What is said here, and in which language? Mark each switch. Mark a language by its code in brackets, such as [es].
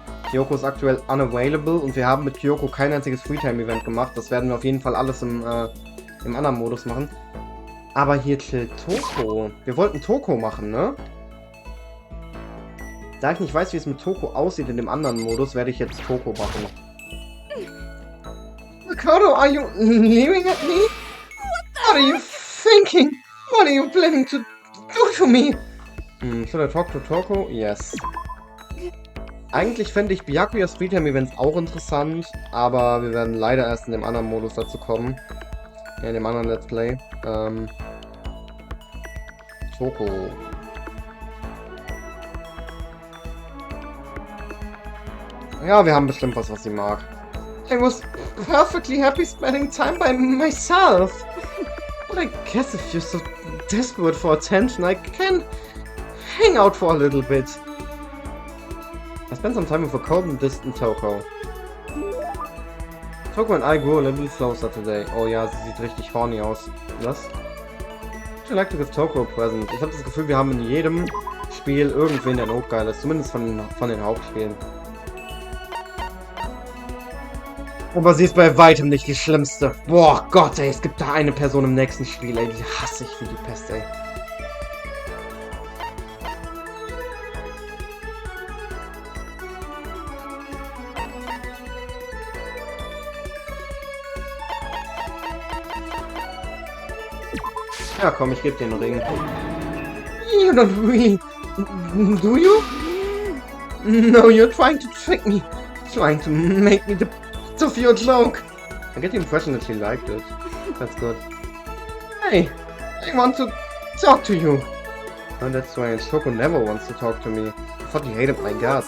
[de] Kyoko ist aktuell unavailable und wir haben mit Kyoko kein einziges Freetime-Event gemacht. Das werden wir auf jeden Fall alles im anderen Modus machen. Aber hier chillt Toko. Wir wollten Toko machen, ne? Da ich nicht weiß, wie es mit Toko aussieht in dem anderen Modus, werde ich jetzt Toko machen. [en] Ricardo, are you leering at me? What are you thinking? What are you planning to do to me? Should I talk to Toko? Yes. [de] Eigentlich fände ich Byakuyas Freetime-Events auch interessant, aber wir werden leider erst in dem anderen Modus dazu kommen. Ja, in dem anderen Let's Play. Toko. Ja, wir haben bestimmt was sie mag. [en] I was perfectly happy spending time by myself. But I guess if you're so desperate for attention, I can hang out for a little bit. I spent some time with a cold and distant Toko. Toko and I grew a little closer today. [de] Oh ja, sie sieht richtig horny aus. Was? [en] Would you like to give Toko a present? [de] Ich habe das Gefühl, wir haben in jedem Spiel irgendwen, der notgeil ist. Zumindest von den Hauptspielen. Aber sie ist bei weitem nicht die schlimmste. Boah, Gott, ey, es gibt da eine Person im nächsten Spiel, ey, die hasse ich wie die Pest, ey. Ja, komm, ich geb dir den Ring. [en] You don't really... Do you? No, you're trying to trick me. Trying to make me the... of your joke. I get the impression that she liked it. That's good. Hey, I want to talk to you. Oh, that's strange. Toko never wants to talk to me. I thought he hated my guts.